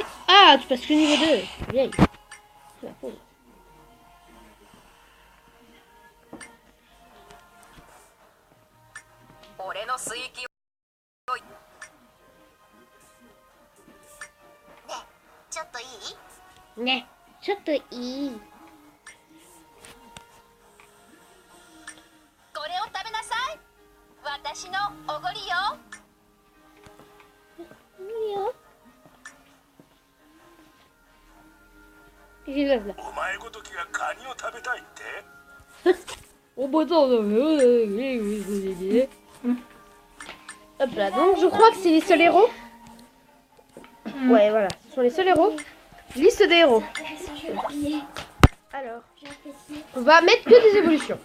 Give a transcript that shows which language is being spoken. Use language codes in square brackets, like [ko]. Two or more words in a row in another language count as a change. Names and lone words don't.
[fr] Ah, tu passes que niveau 2. Vieille. La pauvre. [ja] Ne, ちょっといい。これを食べなさい。私のおごりよ。いいよ。お前ごときがカニを食べたいって [fr] ？Hop là, donc je crois que c'est les seuls héros. Ouais, voilà, ce sont les seuls héros. Liste des héros. Alors, on va mettre que des évolutions.